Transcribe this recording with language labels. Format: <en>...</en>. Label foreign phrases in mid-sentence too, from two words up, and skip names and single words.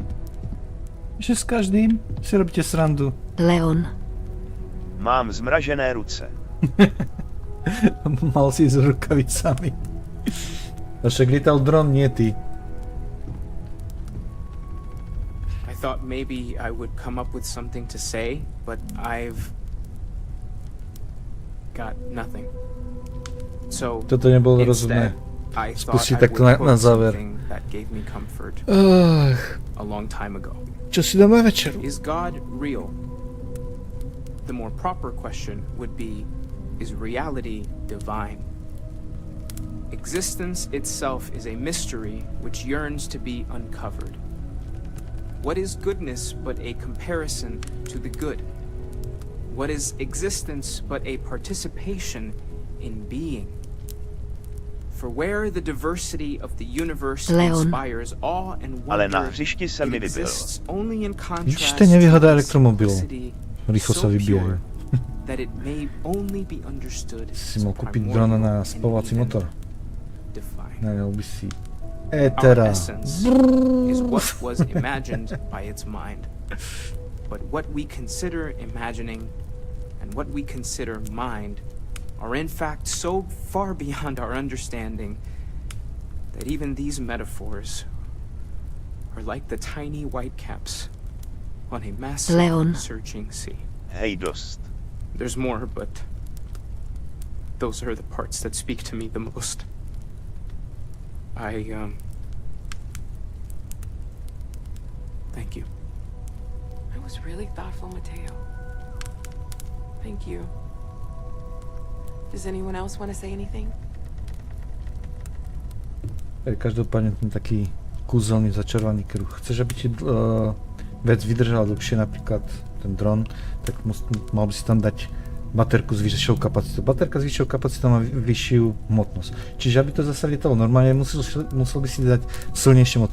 <sk>Že s každým si robíte srandu. Leon. Mám zmražené ruce. Mal si s rukavicami. A však lítal dron, nie ty.</sk> <en>I thought maybe I would come up with something to say, but I've got nothing. So</en> <sk>toto nebolo rozumné. Spustiť takto na záver. Čo si dáme večeru?</sk> <en>Is God real? The more proper question would be, is reality divine? Existence itself is a mystery which yearns to be uncovered. What is goodness but a comparison to the good? What is existence but a participation in being? For where the diversity of the universe Leon. inspires awe and</en> <cs>Ale na</cs> <en>wonder,</en> <cs>hřišti se</cs> <en>it</en> <cs>mi vybilo.</cs> <en>exists only in</en> <sk>Vidíš,</sk> <en>contrast</en> <sk>to je nevýhoda</sk> <en>to</en> <sk>elektromobilu.</sk> <en>simplicity</en> <sk>Rýchlo sa</sk> <en>so</en> <sk>vybíjajú.</sk> <en>pure that it may only be understood</en> <sk>Si</sk> <en>as</en> <sk>mohol kúpiť</sk> <en>primordial</en> <sk>drona na</sk> <en>and</en> <sk>spalovací</sk> <en>even</en> <sk>motor.</sk> <en>divine.</en> <sk>Najal by si</sk> <en>Our</en> <sk>étera.</sk> <en>essence is what was imagined by its mind. But what we consider imagining and what we consider mind are in fact so far beyond our understanding that even these metaphors are like the tiny whitecaps on a massive Leon. searching sea.</en> <sk>Hej, dost.</sk> <en>There's more, but those are the parts that speak to me the most. Thank you. That was really thoughtful, Mateo. Thank you. Does anyone else want to say anything?</en> <sk>Každopádne ten taký kúzelný začarovaný kruh. Chceš, aby ti vec vydržala dlhšie, napríklad ten dron, tak mal by si tam dať baterku s vyššou kapacitou. Baterka s vyššou kapacitou má vyššiu hmotnosť. Čiže aby to zase lietalo normálne, musel by si dať silnejšie motory.</sk>